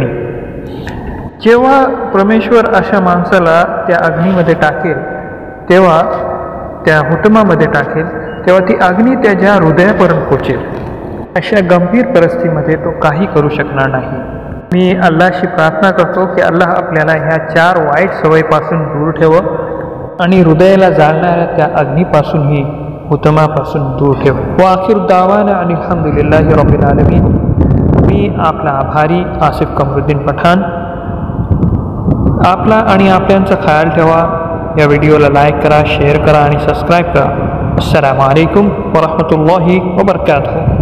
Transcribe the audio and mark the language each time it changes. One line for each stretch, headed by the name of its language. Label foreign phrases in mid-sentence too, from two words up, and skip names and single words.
Marathi: जेव्हा परमेश्वर अशा माणसाला त्या अग्नीमध्ये टाकेल, तेव्हा त्या हुतमामध्ये टाकेल, तेव्हा ती अग्नी त्याच्या हृदयापर्यंत पोचेल। अशा गंभीर परिस्थितीमध्ये तो काही करू शकणार नाही। मी अल्लाहशी प्रार्थना करतो की अल्लाह आपल्याला ह्या 4 वाईट सवयीपासून दूर ठेवो आणि हृदयाला जाळणाऱ्या त्या अग्नीपासूनही, हुतमापासून दूर ठेव।
Arabic: وآخر دعوانا أن الحمد لله رب العالمين.
Marathi: मी आपला आभारी आसिफ कमरुद्दीन पठाण। आपला आणि आपल्यांचा ख्याल ठेवा। या व्हिडिओला लाईक करा, शेअर करा आणि सबस्क्राईब करा।
Arabic: السلام عليكم ورحمة الله وبركاته.